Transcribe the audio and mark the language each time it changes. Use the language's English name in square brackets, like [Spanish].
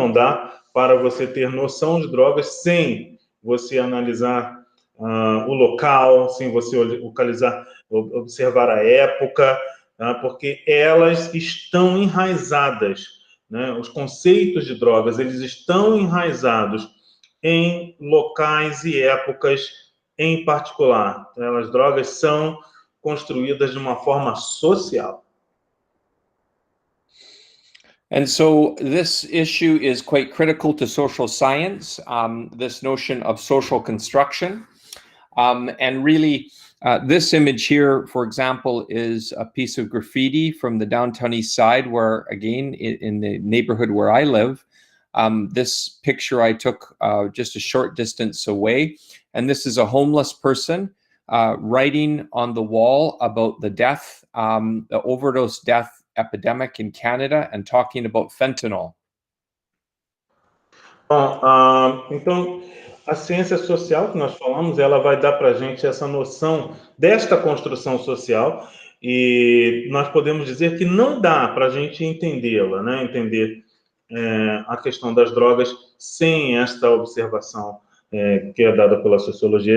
[Portuguese] Não dá para você ter noção de drogas sem você analisar o local, sem você observar a época, porque elas estão enraizadas, né? Os conceitos de drogas, eles estão enraizados em locais e épocas em particular. Então, as drogas são construídas de uma forma social. [English] And so this issue is quite critical to social science, this notion of social construction. And really, this image here, for example, is a piece of graffiti from the downtown east side where, again, in the neighborhood where I live. This picture I took just a short distance away. And this is a homeless person writing on the wall about the the overdose death epidemic in Canada and talking about fentanyl. [Portuguese] Bom, então, a ciência social que nós falamos, ela vai dar para a gente essa noção desta construção social, e nós podemos dizer que não dá para a gente entendê-la, né? Entender a questão das drogas sem esta observação que é dada pela sociologia.